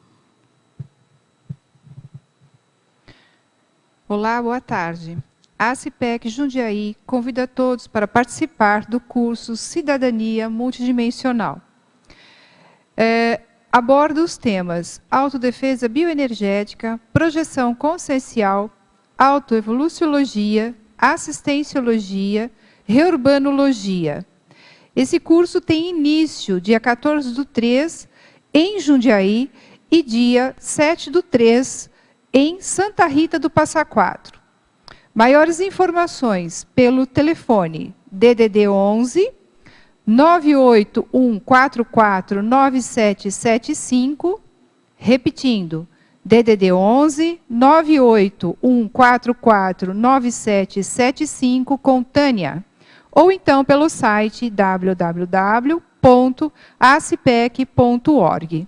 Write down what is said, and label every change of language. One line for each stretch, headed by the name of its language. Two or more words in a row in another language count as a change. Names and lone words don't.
Portuguese: Olá, boa tarde. A ACIPEC Jundiaí convida todos para participar do curso Cidadania Multidimensional. Aborda os temas autodefesa bioenergética, projeção consciencial, autoevoluciologia, assistenciologia, reurbanologia. Esse curso tem início dia 14/3 em Jundiaí e dia 7/3 em Santa Rita do Passa Quatro. Maiores informações pelo telefone DDD 11 981449775, repetindo, DDD 11 981449775 com Tânia, ou então pelo site www.acipec.org.